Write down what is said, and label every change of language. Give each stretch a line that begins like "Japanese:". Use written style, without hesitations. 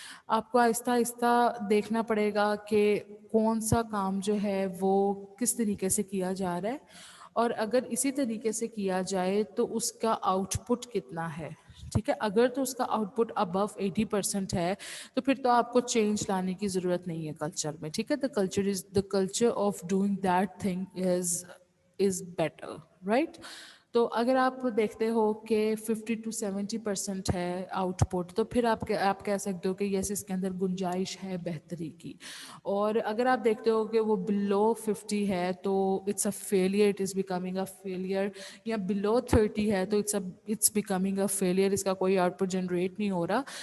Urdu: آپ کو آہستہ آہستہ دیکھنا پڑے گا کہ کون سا کام جو ہے وہ کس طریقے سے کیا جا رہا ہے, اور اگر اسی طریقے سے کیا جائے تو اس کا آؤٹ پٹ کتنا ہے. ٹھیک ہے. اگر تو اس کا آؤٹ پٹ ابو 80% ہے تو پھر تو آپ کو چینج لانے کی ضرورت نہیں ہے کلچر میں. ٹھیک ہے.
English: The culture of doing that thing is better, right.
Urdu: تو اگر آپ دیکھتے ہو کہ 50-70% ہے آؤٹ پٹ, تو پھر آپ کہہ سکتے ہو کہ یس اس کے اندر گنجائش ہے بہتری کی. اور اگر آپ دیکھتے ہو کہ وہ بلو 50 ہے تو
English: It's a failure, it is becoming a failure.
Urdu: یا بلو 30 ہے تو
English: it's becoming a failure,
Urdu: اس کا کوئی آؤٹ پٹ جنریٹ نہیں ہو رہا.